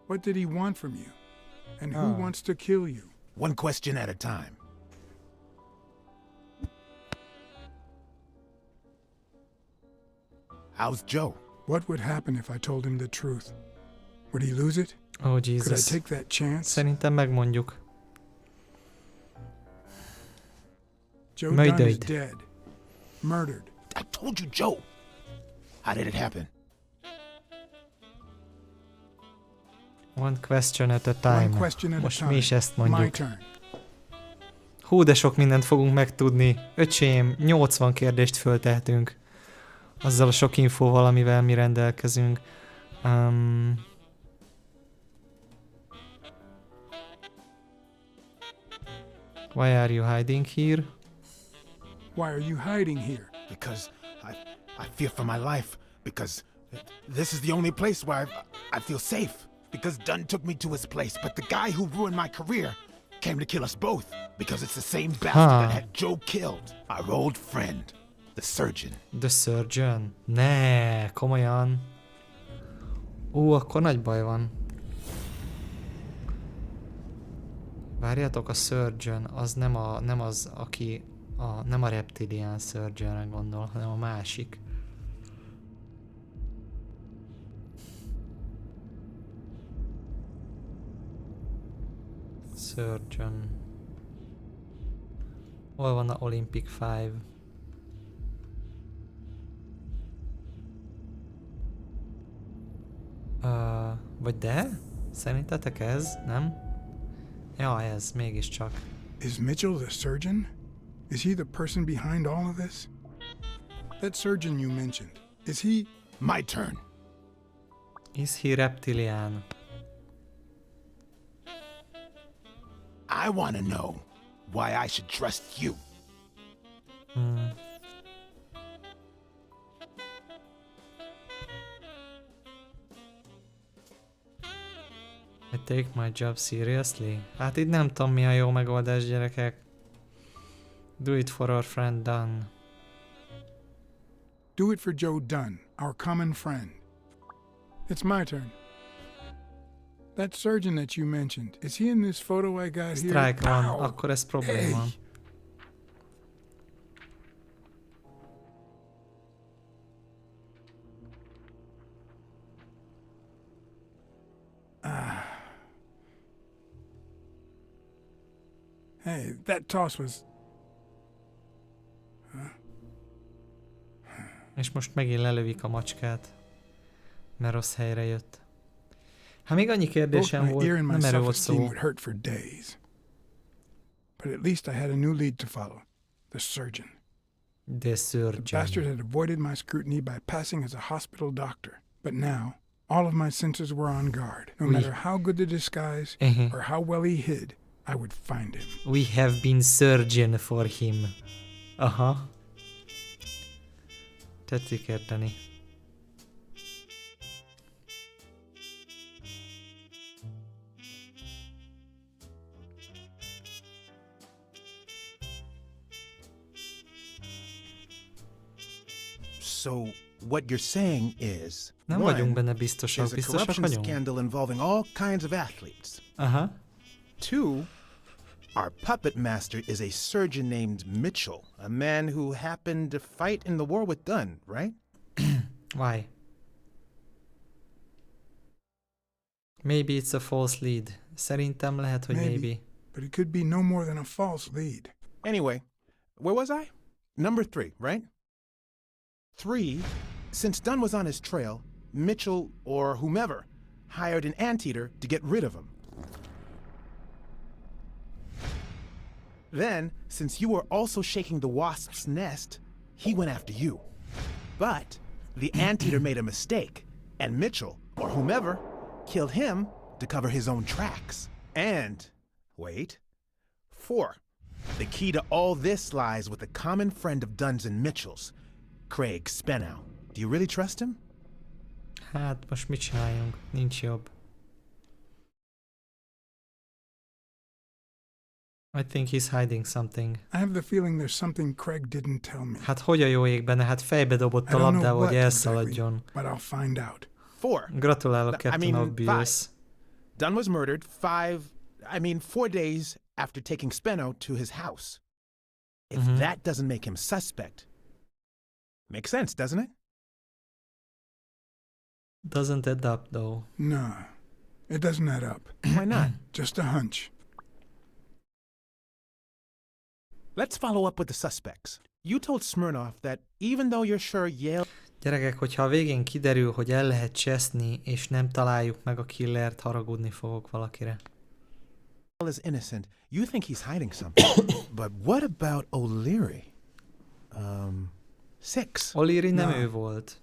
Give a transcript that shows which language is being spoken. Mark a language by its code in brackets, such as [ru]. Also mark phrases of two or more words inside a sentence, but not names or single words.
[en] What did he want from you? And who wants to kill you? One question at a time. How's Joe? What would happen if I told him the truth? Would he lose it? Oh, Could I Jesus. take that chance? [hu] Szerintem megmondjuk. [en] Joe Dunn is Murdered. dead. Murdered. I told you, Joe. How did it happen? One question at a One time. question at a [hu] Most [en] time. [hu] mi is ezt [en] My [hu] mondjuk. [en] turn. [hu] Hú, de sok mindent fogunk megtudni. Öcsém, 80 kérdést föltehetünk. Azzal a sok infóval, amivel mi rendelkezünk. [en] Why are you hiding here? Why are you hiding here? Because I fear for my life. Because this is the only place where I feel safe. Because Dunn took me to his place, but the guy who ruined my career came to kill us both. Because it's the same bastard that had Joe killed. Our old friend, the surgeon. The Surgeon? [hu] Ne, komolyan. Akkor nagy baj van. Várjátok, a Surgeon, az nem az, aki nem a Reptilian Surgeonre gondol, hanem a másik. Surgeon. Hol van a Olympic 5? Vagy de? Szerintetek ez? Nem? Ja, ez mégiscsak. [en] Is Mitchell the surgeon? Is he the person behind all of this? That surgeon you mentioned, is he... My turn. Is he reptilian? I want to know why I should trust you. I take my job seriously? [hu] Hát így nem tudom, mi a jó megoldás, gyerekek. [en] Do it for our friend Dunn. Do it for Joe Dunn, our common friend. It's my turn. That surgeon that you mentioned, is he in this photo I got here? [hu] Strike van, [en] Ow! [hu] akkor ez probléma. [en] Hey. Hey, that toss was... [hu] És most megint lelövik a macskát. Mert rossz helyre jött. Hát még annyi [en] Both [hu] kérdésem [en] my [hu] volt, [en] ear and my [hu] nem erről volt [en] self-esteem [hu] szó. [en] would hurt for days. But at least I had a new lead to follow. The surgeon. The The Surgeon. bastard had avoided my scrutiny by passing as a hospital doctor. But now, all of my senses were on guard. No Oui. matter how good the disguise or how well he hid, I would find him. We have been surgeon for him. [hu] Aha. Tetszik érteni. [en] So, what you're saying is, [hu] Nem vagyunk benne biztosak. [en] there's a [hu] Biztosak [en] corruption [hu] vagyunk? [en] scandal involving all kinds of athletes. Aha. 2, our puppet master is a surgeon named Mitchell, a man who happened to fight in the war with Dunn, right? Why? Maybe it's a false lead. [hu] Szerintem lehet, hogy maybe. [en] But it could be no more than a false lead. Anyway, where was I? Number 3, right? 3, since Dunn was on his trail, Mitchell or whomever hired an anteater to get rid of him. Then, since you were also shaking the wasp's nest, he went after you. But the anteater made a mistake, and Mitchell, or whomever, killed him to cover his own tracks. And, wait, 4. The key to all this lies with a common friend of Dunn's and Mitchell's, Craig Spenow. Do you really trust him? [hu] Hát, most mit csináljunk? Nincs jobb. [en] I think he's hiding something. I have the feeling there's something Craig didn't tell me. [hu] Hát hogy a jó égben? Hát fejbe dobott a labdával, hogy elszaladjon. [en] But I'll find out. 4. [hu] Gratulálok, [en] Captain Obvious. 5. Dunn was murdered 4 days after taking Speno to his house. If that doesn't make him suspect. Makes sense, doesn't it? Doesn't add up, though. No, it doesn't add up. Why not? Just a hunch. Let's follow up with the suspects. You told Smirnoff that even though you're sure Yale... [hu] Gyerekek, hogyha a végén kiderül, hogy el lehet cseszni, és nem találjuk meg a killert, haragudni fogok valakire. [en] ...is innocent, you think he's hiding something. But what about O'Leary? 6. [hu] O'Leary nem ő volt.